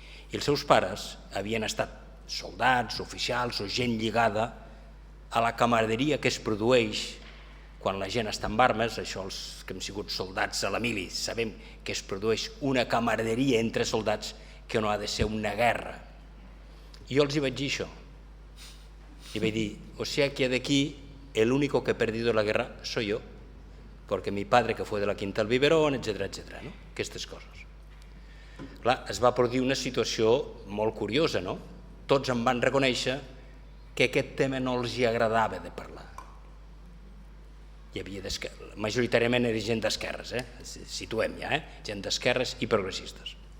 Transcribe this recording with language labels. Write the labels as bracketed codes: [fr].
[ca] I els seus pares havien estat soldats, oficials o gent lligada a la camaraderia que es produeix quan la gent està amb armes. Això els que hem sigut soldats a la mili sabem que es produeix una camaraderia entre soldats que no ha de ser una guerra. I jo els hi vaig dir això. I vaig dir, [es] o sea que de aquí el único que he perdido la guerra soy yo. porque mi padre que fue de la Quinta del Biberón, etcètera, no? [ca] Aquestes coses. Clar, es va produir una situació molt curiosa, no? Tots em van reconèixer que aquest tema no els hi agradava de parlar. Hi havia majoritàriament era gent d'esquerres, situem ja, gent d'esquerres i progressistes.